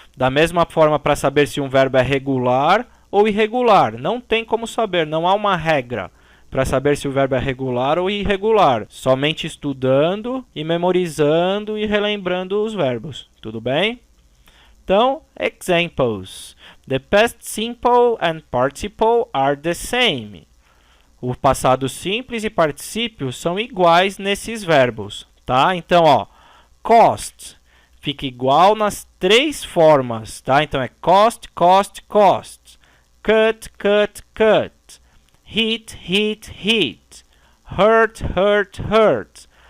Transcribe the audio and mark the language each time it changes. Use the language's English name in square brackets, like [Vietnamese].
[Portuguese] Da mesma forma, para saber se um verbo é regular ou irregular. Não tem como saber, não há uma regra para saber se o verbo é regular ou irregular. Somente estudando e memorizando e relembrando os verbos. Tudo bem? Então, examples. [English] The past simple and participle are the same. [Portuguese] O passado simples e particípio são iguais nesses verbos, tá? Então, ó, cost fica igual nas três formas, tá? [English] Então, é cost, cost, cost. Cut, cut, cut. Hit, hit, hit. Hurt, hurt, hurt.